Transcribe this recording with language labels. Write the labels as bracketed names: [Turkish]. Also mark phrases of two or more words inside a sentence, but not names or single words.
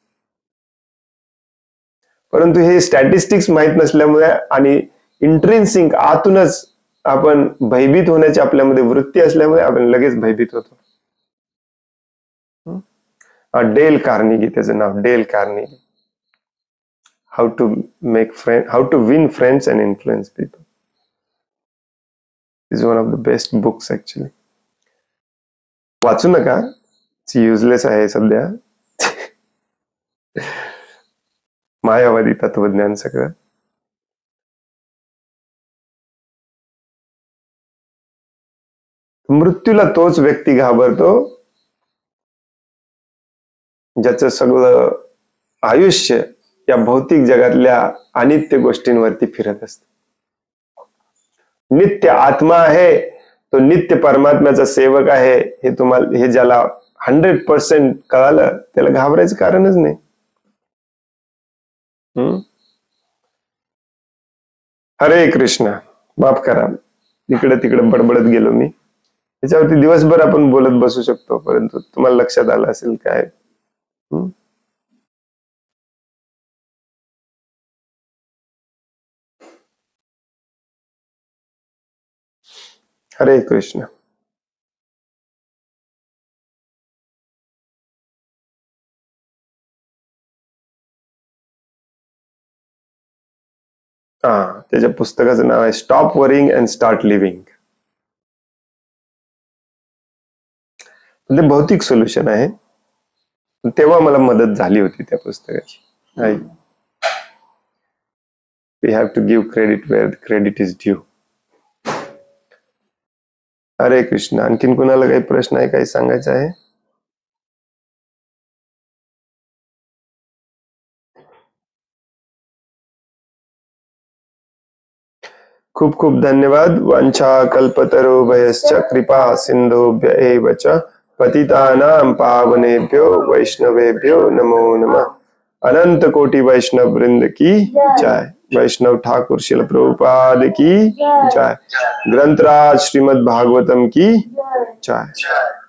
[Marathi] परंतु हे स्टॅटिस्टिक्स माहित नसल्यामुळे आणि इंट्रिन्सिक आतूनच आपण भयभीत होण्याची आपल्यामध्ये वृत्ती असल्यामुळे आपण लगेच भयभीत होतो. डेल कार्नेगी त्याचं नाव, डेल कार्नेगी. [English] How to Win Friends and Influence People is one of the best books actually. [Marathi] वाचू नका, युजलेस आहे सध्या. मायावादी तत्वज्ञान सगळं. मृत्यूला तोच व्यक्ती घाबरतो ज्याचं सगळं आयुष्य या भौतिक जगातल्या अनित्य गोष्टींवरती फिरत असत. नित्य आत्मा आहे तो, नित्य परमात्म्याचा सेवक आहे, हे ज्याला 100% कळालं त्याला घाबरायचं कारणच नाही. हरे कृष्ण. माफ करा, इकडे तिकडे बडबडत गेलो मी. त्याच्यावरती दिवसभर आपण बोलत बसू शकतो, परंतु तुम्हाला लक्षात आलं असेल काय. हरे कृष्ण. त्याच्या पुस्तकाचं नाव आहे [English] Stop Worrying and Start Living. [Marathi] ते भौतिक सोल्युशन आहे. तेव्हा मला मदत झाली होती त्या पुस्तकाची. [English] We have to give credit where credit is due. [Marathi] हरे कृष्ण. आणखीन कुणाला काही प्रश्न आहे, काही सांगायचं आहे? खूप खूप धन्यवाद. [Sanskrit] वांछा कल्पतरुभयश्च कृपा सिंधुभ्य एव च पतितानां पावनेभ्यो वैष्णवेभ्यो नमो नमः. [Marathi] अनंत कोटि वैष्णव वृंद की जय. वैष्णव ठाकुर शिल प्रभुपाद की जय. ग्रंथराज श्रीमद् भागवतम की जय.